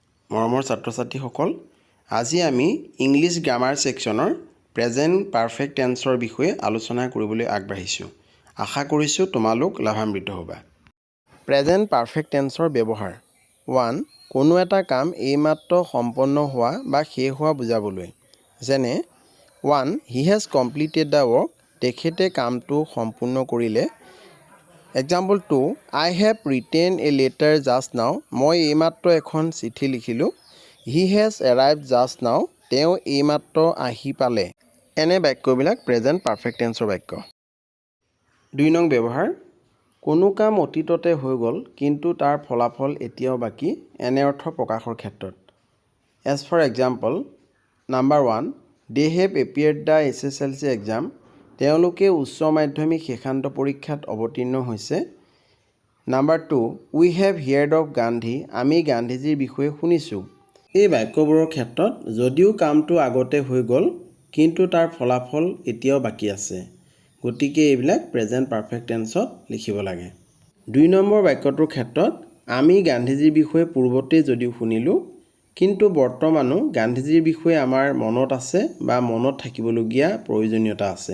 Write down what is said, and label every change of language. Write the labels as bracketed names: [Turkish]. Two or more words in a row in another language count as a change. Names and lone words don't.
[Assamese] মৰমৰ ছাত্ৰ-ছাত্ৰীসকল, আজি আমি [English] English grammar sectionৰ present perfect tenseৰ [Assamese] বিষয়ে আলোচনা কৰিবলৈ আগবাঢ়িছোঁ। আশা কৰিছোঁ তোমালোক লাভান্বিত হ'বা। [English] present perfect tenseৰ [Assamese] ব্যৱহাৰ 1. কোনো এটা কাম এইমাত্ৰ সম্পন্ন হোৱা বা শেষ হোৱা বুজাবলৈ। যেনে 1. [English] He has completed the work. [Assamese] তেখেতে কামটো সম্পূৰ্ণ কৰিলে। Example 2. [English] I have written a letter just now. [Assamese] মই এইমাত্ৰ এখন চিঠি লিখিলোঁ। [English] He has arrived just now. [Assamese] তেওঁ এইমাত্ৰ আহি পালে। এনে বাক্যবিলাক [English] present perfect tenseৰ [Assamese] বাক্য। 2 নং ব্যৱহাৰ কোনো কাম অতীততে হৈ গ'ল কিন্তু তাৰ ফলাফল এতিয়াও বাকী। এনে অৰ্থ প্ৰকাশৰ ক্ষেত্ৰত। [English] As for example, number 1. They have appeared the SSLC exam. [Assamese] তেওঁলোকে উচ্চ মাধ্যমিক শেষান্ত পৰীক্ষাত অৱতীৰ্ণ হৈছে। [English] Number 2. We have heard of Gandhi. [Assamese] আমি গান্ধীজীৰ বিষয়ে শুনিছোঁ। এই বাক্যবোৰৰ ক্ষেত্ৰত যদিও কামটো আগতে হৈ গ'ল কিন্তু তাৰ ফলাফল এতিয়াও বাকী আছে। গতিকে এইবিলাক [English] present perfect tenseত [Assamese] লিখিব লাগে। 2 নম্বৰ বাক্যটোৰ ক্ষেত্ৰত আমি গান্ধীজীৰ বিষয়ে পূৰ্বতে যদিও শুনিলোঁ কিন্তু বৰ্তমানো গান্ধীজীৰ বিষয়ে আমাৰ মনত আছে বা মনত থাকিবলগীয়া প্ৰয়োজনীয়তা আছে।